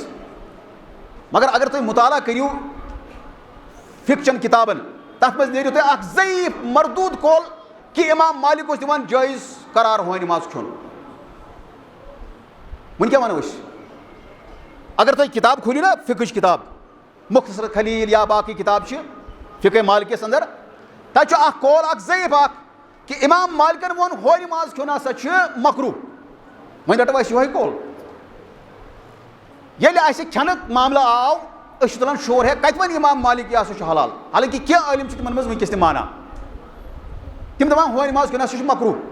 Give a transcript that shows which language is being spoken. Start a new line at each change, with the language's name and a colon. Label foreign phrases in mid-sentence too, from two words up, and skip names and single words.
Kashmiri: مگر اگر تُہۍ مُطالعہ کٔرِو فِقہ چٮ۪ن کِتابن, تتھ منٛز نیرِو تۄہہِ اکھ ضعیٖف مردوٗد قول کہِ اِمام مالِک اوس دِوان جٲیِز قرار ہونہِ ماز کھیوٚن. وۄنۍ کیٛاہ وَنو أسۍ؟ اگر تُہۍ کِتاب کھوٗلِو نا فِقٕچ کِتاب, مختصر خلیل یا باقی کتاب فقہ مالکیس اندر تک قول ضعیف کہ امام مالکن وون ہورِ ماز کھیون ہسا مکروہ وۄنۍ رٹو أسۍ یِہوٚے قول ییٚلہِ اَسہِ کھٮ۪نُک معاملہٕ آو أسۍ چھِ تُلان شور ہے کتہِ وۄنۍ امام مالک یہِ ہسا چھُ حلال حالانکہِ کینٛہہ عٲلِم چھِ تِمن منٛز وٕنکیٚس تہِ مانان تِم دپان ہورِ ماز کھیون ہسا چھُ مکروہ